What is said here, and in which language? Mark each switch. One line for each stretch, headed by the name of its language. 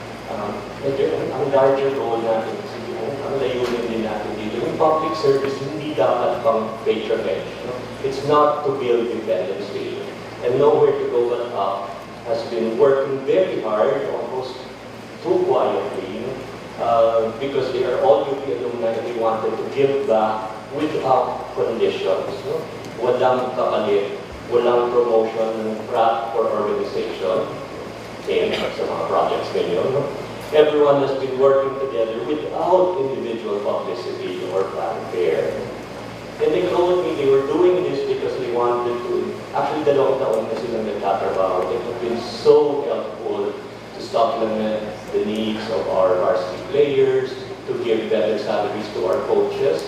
Filipino: Ang
English: larger goal
Filipino: natin, ang layunin din natin dito, yung public service hindi dapat pang patronage.
English: It's not to build dependency. And nowhere to go but up has been working very hard, almost too quietly, because they are all UP alumni and they wanted to give back without conditions.
Filipino: Walang kapalit, walang
English: promotion for organization,
Filipino: same sa mga projects ngayon.
English: Everyone has been working together without individual publicity or fanfare. And they told me they were doing this because they wanted to,
Filipino: actually dalawang taon na silang nagtatrabaho.
English: It has been so helpful to supplement the needs of our varsity players, to give better salaries to our coaches.